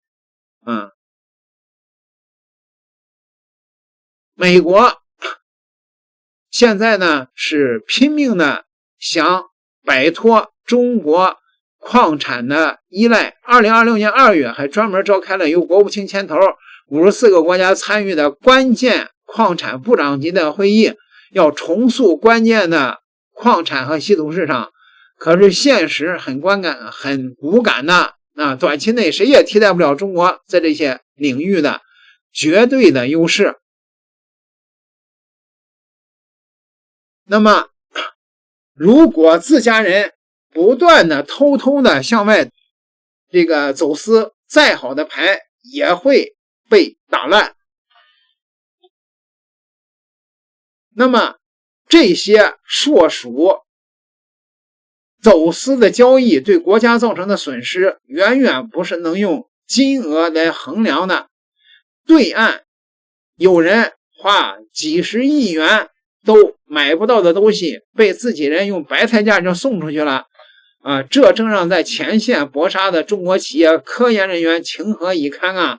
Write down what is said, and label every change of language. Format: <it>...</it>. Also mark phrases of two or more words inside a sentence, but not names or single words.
<zh>美國現在呢是拼命的想擺脫中國礦產的依賴。2026年2月還專門召開了由國務卿牽頭54個國家參與的關鍵礦產部長級的會議，要重塑關鍵的礦產和稀土市場。可是現實很骨感的，短期內誰也替代不了中國在這些領域的絕對的優勢。那麼如果自家人不斷的偷偷的向外這個走私，再好的牌也会被打爛。那麼這些硕属走私的交易對國家造成的損失，遠遠不是能用金額來衡量的。對岸有人花幾十億元都買不到的東西，被自己人用白菜價就送出去了這正讓在前線搏殺的中國企業科研人員情何以堪啊！</zh>